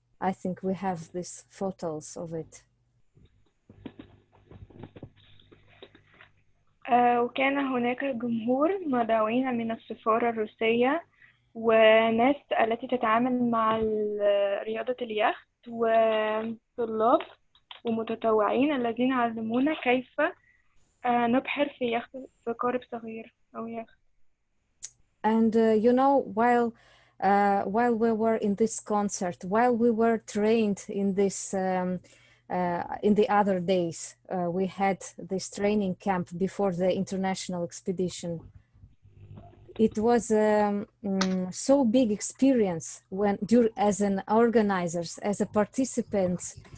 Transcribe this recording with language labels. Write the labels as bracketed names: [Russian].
[English] I think we have these photos of it. [Arabic] وكان هناك جمهور مدعوين من السفارة الروسية وناس التي تتعامل مع رياضة اليخت وطلاب ومتطوعين الذين علمونا كيف نبحر في يخت في قارب صغير أو يخت. [English] And you know, while while we were in this concert, while we were trained in this, in the other days. We had this training camp before the international expedition. It was so big experience when, as an organizers, as a participant.